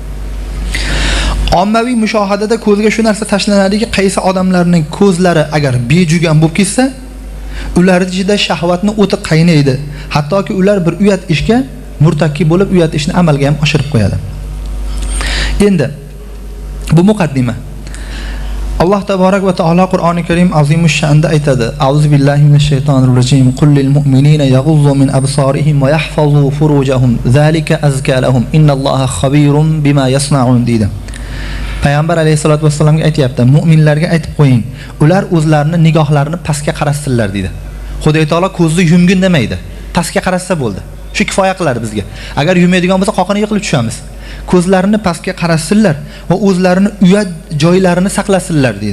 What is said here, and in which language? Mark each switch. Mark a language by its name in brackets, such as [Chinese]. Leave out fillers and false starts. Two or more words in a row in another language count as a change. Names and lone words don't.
[Uzbek] Ommaviy mushohadada ko'zga shu narsa tashlanadiki, qaysi odamlarning ko'zlari agar bejugan bo'lib ketsa, ular ichida shahvatni o'ti qaynaydi. Hattoki ular bir uyat ishga murtakkib bo'lib, uyat ishni amalga ham oshirib qo'yadi. Endi bu muqaddima. Alloh taborak va taolo Qur'oni Karim azimush sha'nda aytadi: [Arabic] أعوذ بالله من الشيطان الرجيم. قل للمؤمنين يغضوا من أبصارهم ويحفظوا فروجهم. ذلك أزكى لهم. إن الله خبير بما يصنعون deydi. [Uzbek] Payg'ambar alayhisolatu vasallamga aytayapti, mu'minlarga aytib qo'ying, ular o'zlarini nigohlarini pastga qarassinlar deydi. Xudo taolo ko'zni yumgin demaydi. Pastga qarasa bo'ldi. Shu kifoya qiladi bizga. Agar yumaydigan bo'lsa, qoqini yiqilib tushamiz. Ko'zlarini pastga qarassinlar va o'zlarini uyat joylarini saqlasinlar deydi.